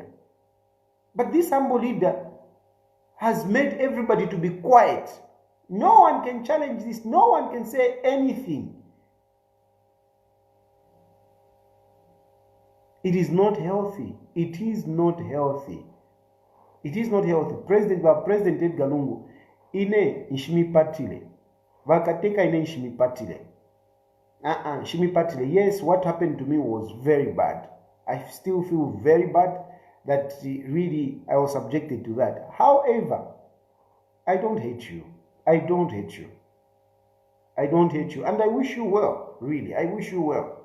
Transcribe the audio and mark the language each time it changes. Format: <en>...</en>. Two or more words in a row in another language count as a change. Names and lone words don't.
<en>But this humble leader has made everybody to be quiet. No one can challenge this. No one can say anything. It is not healthy. It is not healthy. It is not healthy.</en> <bem>President Edgar Lungu, ine nshimipatile. Vakateka ine nshimipatile. Nshimipatile.</bem> <en>Yes, what happened to me was very bad. I still feel very bad that really I was subjected to that. However, I don't hate you. I don't hate you. I don't hate you. And I wish you well, really. I wish you well.</en>